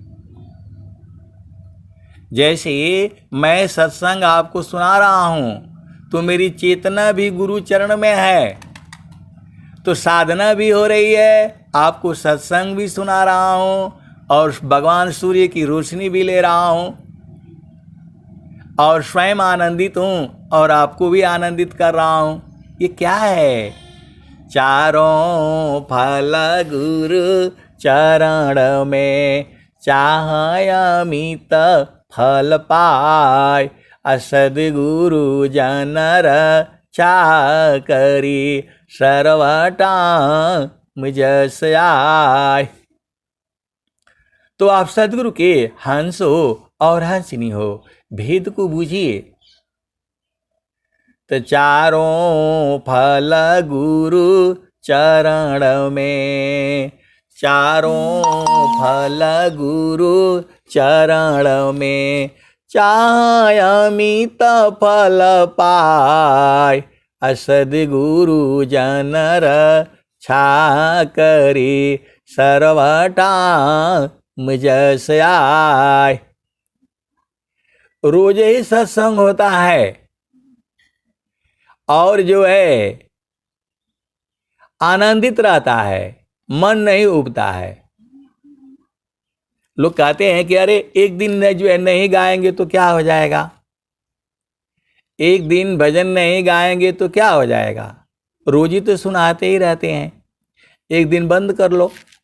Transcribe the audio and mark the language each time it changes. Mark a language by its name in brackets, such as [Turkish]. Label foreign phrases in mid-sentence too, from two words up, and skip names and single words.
[Hindi] जैसे मैं सत्संग आपको सुना रहा हूँ तो मेरी चेतना भी गुरु चरण में है, तो साधना भी हो रही है, आपको सत्संग भी सुना रहा हूँ और भगवान सूर्य की रोशनी भी ले रहा हूँ और स्वयं आनंदित हूँ और आपको भी आनंदित कर रहा हूँ। ये क्या है? चारों फल गुरु चरण में, चाहे अमित फल पाय, सद्गुरु जनर चाकरी, सर्वटा मुझस आय। तो आप सद्गुरु के हंस हो और हंसनी हो, भेद को बूझिए। तो चारों फल गुरु चरण में, चारों फल गुरु चरण में, चाहे अमित फल पाय, सद्गुरु जनर छाकरी, सर्वटा मुझस आय। रोज ही सत्संग होता है और जो है आनंदित रहता है, मन नहीं उबता है। लोग कहते हैं कि अरे एक दिन जो है नहीं गाएंगे तो क्या हो जाएगा, एक दिन भजन नहीं गाएंगे तो क्या हो जाएगा, रोज ही तो सुनाते ही रहते हैं, एक दिन बंद कर लो।